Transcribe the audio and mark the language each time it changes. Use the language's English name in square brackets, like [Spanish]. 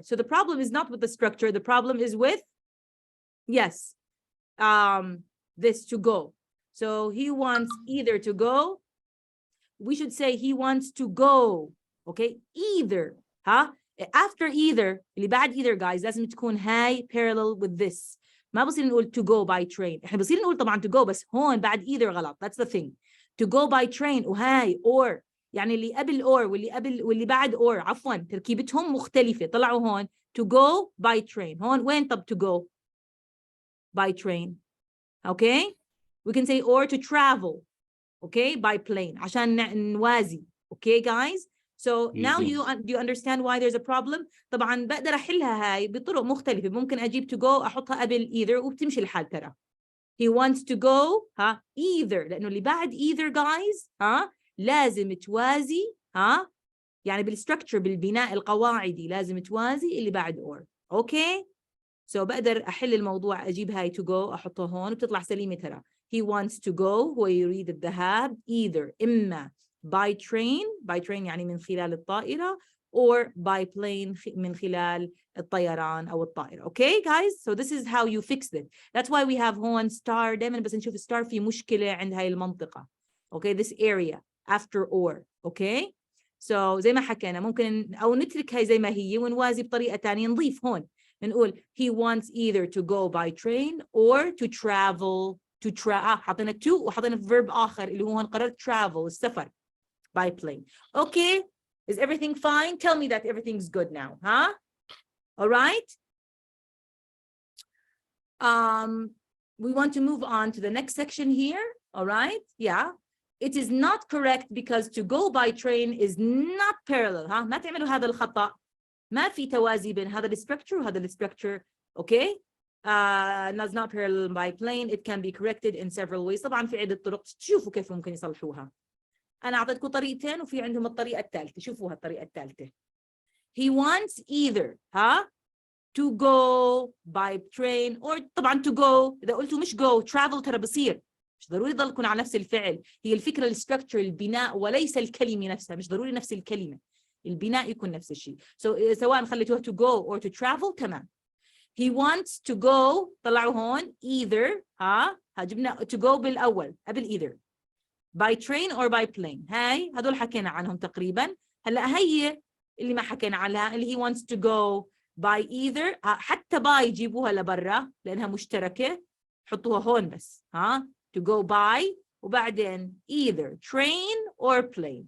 [English] So the problem is not with the structure. The problem is with, yes, this to go. So he wants either to go. We should say he wants to go. Okay, either. After either, [Arabic] اللي بعد [English] either guys [Arabic] لازم تكون هاي [English] parallel with this. [Arabic] ما بصير نقول [English] to go by train. [Arabic] احنا بصير نقول طبعا [English] to go [Arabic] بس هون بعد either غلط. [English] That's the thing. To go by train [Arabic] وهاي [English] or. [Arabic] يعني اللي قبل or واللي بعد or عفوا تركيبتهم مختلفة. طلعوا هون [English] to go by train. [Arabic] هون وين طب [English] to go by train? Okay? We can say or to travel. Okay? By plane. [Arabic] عشان نوازي. [English] Okay guys? So now do you understand why there's a problem? [Arabic] طبعا بقدر أحلها هاي بطرق مختلفة. ممكن أجيب [English] to go [Arabic] أحطها قبل either وبتمشي الحال ترى. [English] He wants to go either [Arabic] لأنه اللي بعد either guys لازم توازي يعني بالستركتشر بالبناء القواعدي لازم توازي اللي بعد or. [English] Okay? [Arabic] So بقدر أحل الموضوع أجيب هاي to go أحطها هون وبتطلع سليمة ترى. [English] He wants to go [Arabic] هو يريد الذهاب either إما [English] by train [Arabic] يعني من خلال الطائرة [English] or by plane [Arabic] من خلال الطيران أو الطائرة. [English] Okay guys? So this is how you fix it. That's why we have هون star. [Arabic] دائما بس نشوف star في مشكلة عند هاي المنطقة. [English] Okay? This area after or. Okay? [Arabic] So زي ما حكينا ممكن أو نترك هاي زي ما هي ونوازي بطريقة تانية نضيف هون نقول [English] he wants either to go by train or to travel [Arabic] حطينا to وحطينا verb آخر اللي هو هون قررت travel السفر [English] by plane. Okay? Is everything fine? Tell me that everything's good now, All right? We want to move on to the next section here. All right? Yeah. It is not correct because to go by train is not parallel. [Arabic] ما تعملوا هذا الخطأ. ما في توازي بين هذا الstructure وهذا الstructure. [English] Okay? It's not parallel by plane. It can be corrected in several ways. [Arabic] طبعا في عدة طرق تشوفوا كيف ممكن يصلحوها. أنا أعطيتكم طريقتين وفي عندهم الطريقة الثالثة. شوفوها الطريقة الثالثة. [English] He wants either to go by train or طبعا to go [Arabic] إذا قلتوا مش [English] go travel [Arabic] ترى بصير. مش ضروري يضلكم على نفس الفعل. هي الفكرة الستركتشر البناء وليس الكلمة نفسها. مش ضروري نفس الكلمة. البناء يكون نفس الشيء. So سواء خليتوها [English] to go or to travel [Arabic] تمام. [English] He wants to go [Arabic] طلعوا هون either جبنا to go بالأول قبل either. [English] by train or by plane. [Arabic] هاي هدول حكينا عنهم تقريبا. هلا هي اللي ما حكينا عنها اللي [English] he wants to go by either. [Arabic] حتى by جيبوها لبرا لأنها مشتركة، حطوها هون بس [English] to go by [Arabic] وبعدين [English] either train or plane.